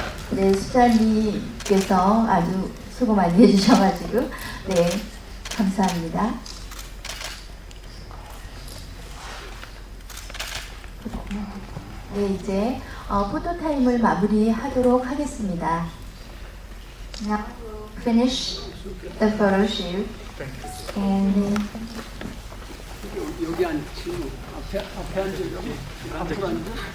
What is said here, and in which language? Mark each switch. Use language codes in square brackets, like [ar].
[ko] 네, 수자님께서 아주 수고 많이 해주셔가지고 네, 감사합니다. 네, 이제 포토타임을 마무리하도록 하겠습니다. [en] Now we'll finish the photo shoot. And [ko] 여기 앉지 앞에 앉으려고 앞으로 앉아.